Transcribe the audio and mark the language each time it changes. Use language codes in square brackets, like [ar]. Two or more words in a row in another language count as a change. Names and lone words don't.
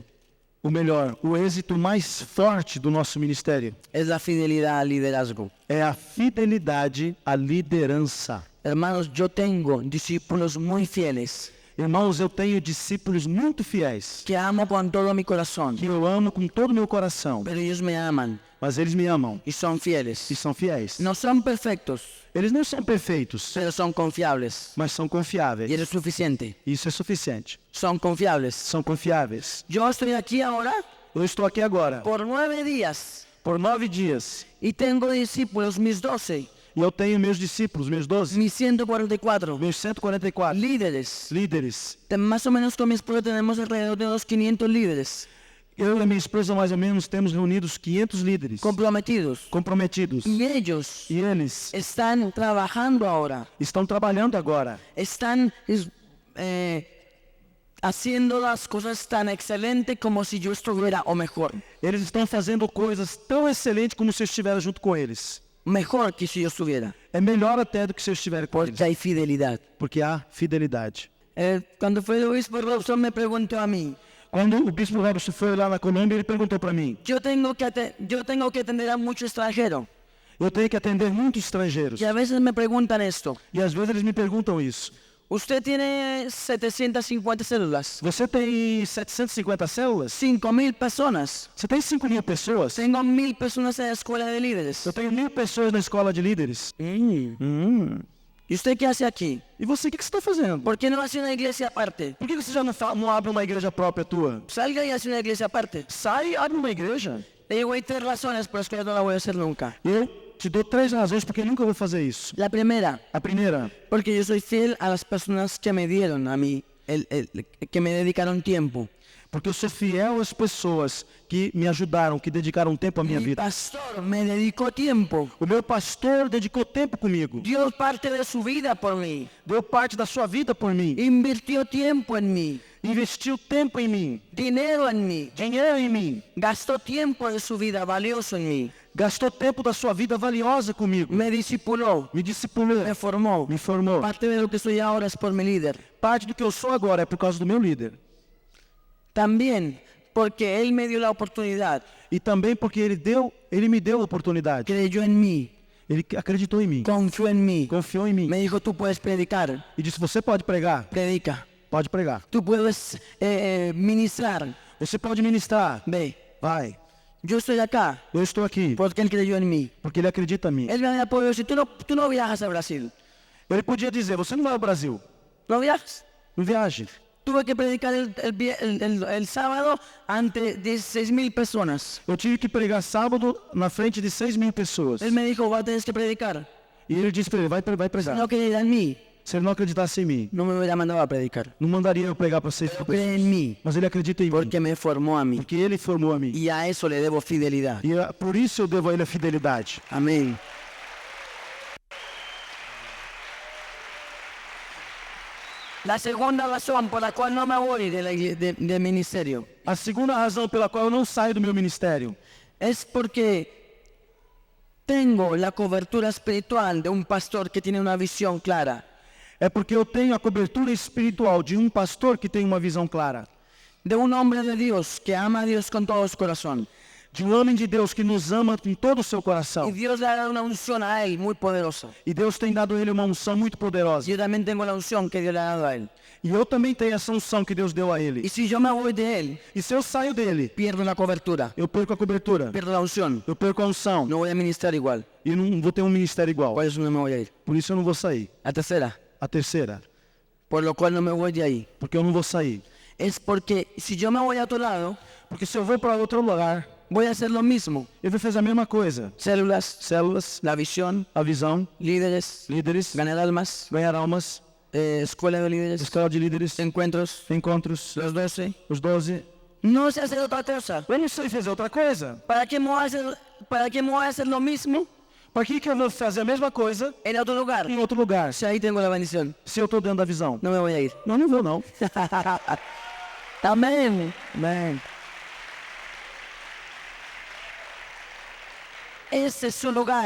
[pt] O melhor, o êxito mais forte do nosso ministério [es] es la fidelidad al liderazgo. [pt] é a fidelidade à liderança. [es] Hermanos, yo tengo discípulos muy fieles [pt] Irmãos, eu tenho discípulos muito fiéis, [es] que amo con todo mi corazón, [pt] que eu amo com todo o meu coração, [es] pero ellos me aman [pt] mas eles me amam [es] y son fieles. [pt] e são fiéis. [es] No son perfectos, [pt] Eles não são perfeitos, [es] pero son confiables. [pt] mas são [es] Y [pt] confiáveis. [es] eso es suficiente. [pt] Isso é suficiente. [es] Son confiables. [pt] São confiáveis. [es] Yo estoy aquí ahora [pt] Eu estou aqui agora [es] por 9 días [pt] por 9 dias [es] y tengo discípulos, mis 12, [pt] e eu tenho meus discípulos, meus 12, [es] mis 144 [pt] meus 144 [es] líderes. [pt] líderes. [es] Más o menos con mi esposa tenemos alrededor de unos 500 líderes [pt] Eu e a minha esposa, mais ou menos, temos reunidos 500 líderes [es] comprometidos. [pt] comprometidos. [es] Y ellos [pt] E eles [es] están trabajando ahora, [pt] estão trabalhando agora. [es] están haciendo las cosas tan excelentes como si yo estuviera, o mejor, [pt] Eles estão fazendo coisas tão excelentes como se eu estivesse junto com eles. [es] mejor que si yo estuviera, [pt] É melhor até do que se eu estiver com eles, [es] porque hay fidelidad. [pt] porque há fidelidade. [es] Cuando fue el obispo Robson me preguntó a mí, [pt] Quando o bispo Robson foi lá na Colômbia, ele perguntou para mim: [es] yo tengo que atender a mucho extranjero, [pt] eu tenho que atender muitos estrangeiros. [es] y a veces me preguntan esto, [pt] E às vezes eles me perguntam isso. [es] ¿usted tiene 750 células? [pt] Você tem 750 células? [es] 5.000 personas. [pt] Você tem 5.000 pessoas? [es] Tengo 1.000 personas en la escuela de líderes. [pt] Eu tenho 1.000 pessoas na escola de líderes. [es] ¿Y usted qué hace aquí? [pt] E você, o que você está fazendo? [es] ¿Por qué no hace una iglesia aparte? [pt] Por que você já não abre uma igreja própria tua? [es] Salga y hace una iglesia aparte. [pt] Sai e abre uma igreja. [es] Le digo, hay 3 razones por las que yo no la voy a hacer nunca. [pt] Eu te dou 3 razões porque eu nunca vou fazer isso. [es] La primera, [pt] A primeira, [es] porque yo soy fiel a las personas que me dieron a mí, que me dedicaron tiempo. [pt] porque eu sou fiel às pessoas que me ajudaram, que dedicaram tempo à minha [es] Mi [pt] vida. [es] pastor me dedicó tiempo. [pt] O meu pastor dedicou tempo comigo. [es] Dio parte de su vida por mí. [pt] Deu parte da sua vida por mim. [es] Invirtió tiempo en mí, [pt] Investiu tempo em mim. [es] dinero en mí. [pt] Dinheiro em mim. [es] Gastó tiempo de su vida valioso en mí. [pt] Gastou tempo da sua vida valiosa comigo. [es] Me discipuló, [pt] Me discipulou. [es] me formó. [pt] Me formou. [es] Parte de lo que soy ahora es por mi líder. [pt] Parte do que eu sou agora é por causa do meu líder. [es] También porque él me dio la oportunidad, [pt] E também porque ele me deu a oportunidade. [es] creyó en mí, [pt] Ele acreditou em mim. [es] confió en mí. [pt] Confiou em mim. [es] Me dijo, tú puedes predicar, [pt] E disse, você pode pregar? [es] predica. [pt] Pode pregar. [es] Tú puedes ministrar, [pt] Você pode ministrar. [es] ve. [pt] Vai. [es] Yo estoy acá [pt] Eu estou aqui. [es] porque él creyó en mí. [pt] Porque ele acredita em mim. [es] Él me había podido decir, tú no viajas a Brasil. [pt] Ele podia dizer, você não vai ao Brasil. [es] ¿No viajas? [pt] Não viaje. [es] Tuve que predicar el sábado ante 16,000 personas. [pt] Eu tive que pregar sábado na frente de 6.000 pessoas. [es] Él me dijo, vas a tener que predicar. [pt] E ele disse para ele, vai pregar. [es] No creía en mí, [pt] Se ele não acreditasse em mim, [es] no me hubiera mandado a predicar. [pt] não mandaria eu pregar para 6.000 [es] Cree [pt] pessoas. [es] en mí [pt] Mas ele acredita em mim. [es] porque me formó a mí. [pt] Porque ele formou a mim. [es] Y a eso le debo fidelidad. [pt] E por isso eu devo a ele a fidelidade. [es] Amén. La segunda razón por la cual no me voy del ministerio [pt] A segunda razão pela qual eu não saio do meu ministério [es] es porque tengo la cobertura espiritual de un pastor que tiene una visión clara. [pt] é porque eu tenho a cobertura espiritual de um pastor que tem uma visão clara. [es] De un hombre de Dios que ama a Dios con todo su corazón. [pt] De um homem de Deus que nos ama com todo o seu [es] Y [pt] coração. [es] Dios le ha dado una unción a él muy poderosa. [pt] E Deus tem dado a ele uma unção muito poderosa. [es] Yo también tengo la unción que Dios le ha dado a él. [pt] E eu também tenho essa unção que Deus deu a [es] Y [pt] ele. [es] si yo me voy de él, [pt] E se eu saio dele, [es] pierdo la cobertura, [pt] eu perco a cobertura. [es] pierdo la unción. [pt] Eu perco a unção. [es] No voy a ministrar igual. [pt] E não vou ter um ministério igual. [es] Por eso no me voy a ir. [pt] Por isso eu não vou sair. [es] La tercera, [pt] A terceira, [es] por lo cual no me voy de ahí, [pt] porque eu não vou sair. [es] es porque si yo me voy a otro lado, [pt] Porque se eu vou para outro lugar, [es] voy a hacer lo mismo. [pt] eu vou fazer a mesma coisa. [es] Células, [pt] Células, [es] la visión, [pt] a visão, [es] líderes, [pt] líderes, [es] ganar almas, [pt] ganhar almas, [es] escuela de líderes, [pt] escola de líderes, [es] encuentros, [pt] encontros, [es] los 12. [pt] os 12. [es] No sé hacer otra cosa. [pt] Eu não sei fazer outra coisa. [es] ¿Para qué me voy a hacer lo mismo [pt] Para que eu vou fazer a mesma coisa [es] en otro lugar? [pt] em outro lugar? [es] Si ahí tengo la bendición, [pt] Se eu estou dentro da visão. [es] no me voy a ir. [pt] Não, não vou não. [es] Amén. [pt] Amém. [es] Ese es su lugar.